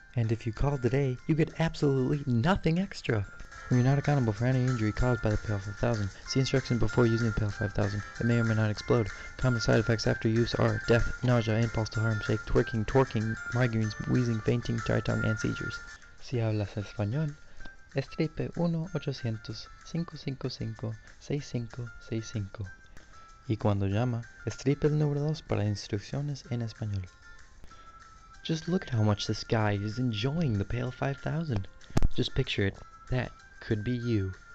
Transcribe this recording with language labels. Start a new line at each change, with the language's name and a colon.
English: And if you call today, you get absolutely nothing extra. You're not accountable for any injury caused by the Pail 5000. See instructions before using the Pail 5000. It may or may not explode. Common side effects after use are death, nausea, impulse to harm, shake, twerking, torquing, migraines, wheezing, fainting, dry tongue, and seizures.
Spanish: Si hablas español, escribe 1-800-555-6565. Y cuando llama, escribe el número 2 para instrucciones en español.
English: Just look at how much this guy is enjoying the Pail 5000. Just picture it. That could be you.